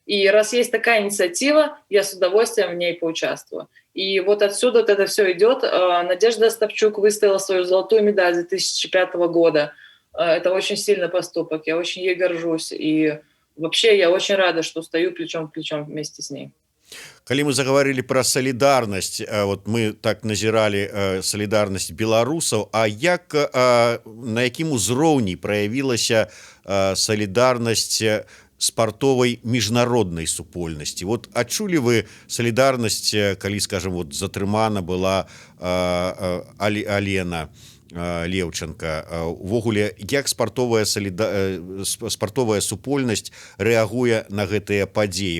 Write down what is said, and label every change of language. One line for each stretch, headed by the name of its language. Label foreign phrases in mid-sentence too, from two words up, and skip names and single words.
Russian: И раз есть такая инициатива, я с удовольствием в ней поучаствую. И вот отсюда вот это все идет. Надежда Остапчук выставила свою золотую медаль 2005 года. Это очень сильный поступок, я очень ей горжусь. И вообще я очень рада, что стою плечом к плечом вместе с ней.
Belarusian: Калі мы
Russian: заговорили про
Belarusian: солідарнасць, вот мы так назіралі солідарнасць беларусаў, а як на якім узроўні праявілася солідарнасць спартовай міжнароднай супольнасці? Вот адчулі вы солідарнасць, калі, скажем, вот затрымана была Алена Леўченка, увогуле як спартовая супольнасць рэагуе на гэтыя падзеі?